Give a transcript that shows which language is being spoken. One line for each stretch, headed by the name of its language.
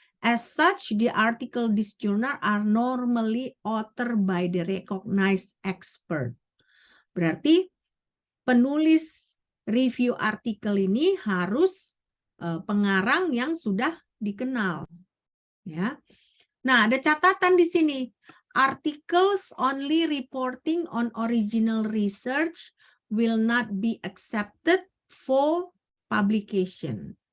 English: As such, the article this journal are normally authored by the recognized expert.
Indonesian: Berarti penulis review artikel ini harus pengarang yang sudah dikenal. Ya. Nah, ada catatan di sini.
English: Articles only reporting on original research will not be accepted for publication.